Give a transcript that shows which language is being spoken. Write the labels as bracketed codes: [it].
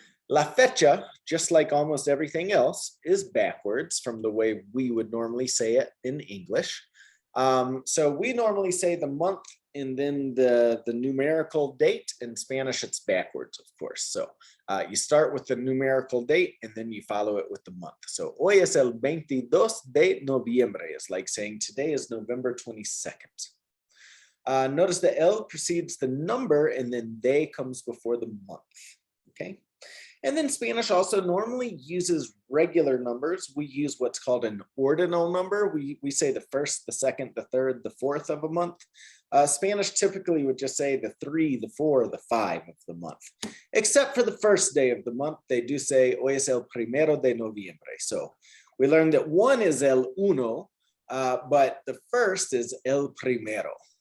[en] La fecha, just like almost everything else, is backwards from the way we would normally say it in English. So we normally say the month and then the numerical date. In Spanish, it's backwards, of course. So you start with the numerical date and then you follow it with the month. So [es] hoy es el 22 de noviembre. [en] It's like saying today is November 22nd. Notice the L precedes the number and then de comes before the month. Okay. And then Spanish also normally uses regular numbers. We use what's called an ordinal number. We say the first, the second, the third, the fourth of a month. Spanish typically would just say the 3, the 4, the 5 of the month. Except for the first day of the month, they do say [es] hoy es el primero de noviembre. [en] So we learned that 1 is el uno, but the first is el primero.